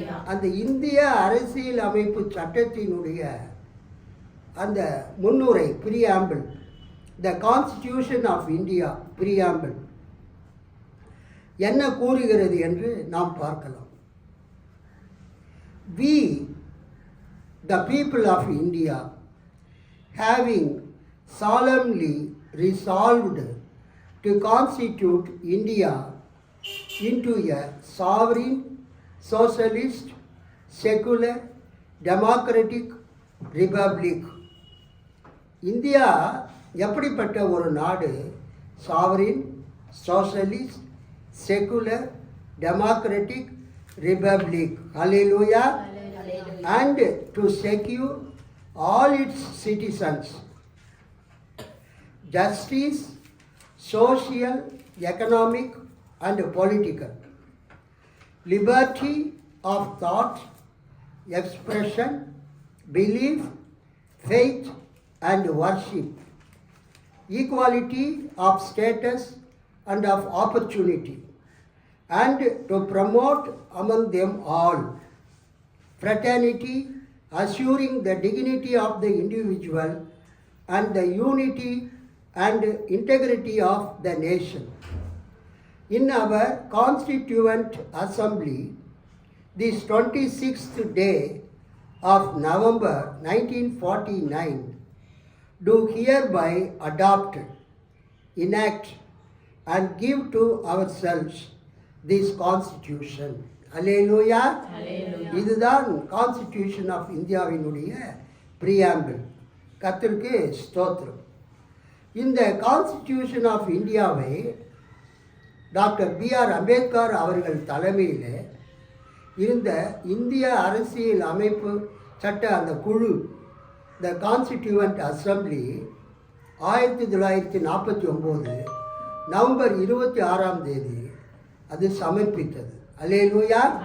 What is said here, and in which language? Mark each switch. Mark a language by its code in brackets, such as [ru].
[ta] அந்த இந்திய அரசியல் அமைப்பு சட்டத்தினுடைய அந்த முன்னுரை, preamble, the constitution of India preamble என்ன கூறுகிறது என்று நாம் பார்க்கலாம். [en] We, the people of India, having solemnly resolved to constitute India into a sovereign, socialist, secular, democratic republic. [ta] India எப்படிப்பட்ட ஒரு நாடு? [en] Sovereign, socialist, secular, democratic republic. [ta] Hallelujah. [en] And to secure all its citizens justice, social, economic and political, liberty of thought, expression, belief, faith and worship, equality of status and of opportunity, and to promote among them all fraternity, assuring the dignity of the individual and the unity and integrity of the nation. In our Constituent Assembly, this 26th day of November 1949, do hereby adopt, enact and give to ourselves this Constitution. [ta] அல்லேலூயா. இதுதான் constitution of இந்தியாவினுடைய preamble. கர்த்தருக்கு ஸ்தோத்திரம். இந்த constitution of இந்தியாவை doctor B.R. Ambedkar அவர்கள் தலைமையில் இருந்த இந்திய அரசியல் அமைப்பு சட்ட அந்த குழு, த கான்ஸ்டிடியூவன்ட் அசம்பிளி, 1949 நவம்பர் 26ஆம் தேதி அது சமர்ப்பித்தது. அல்லேலூயா.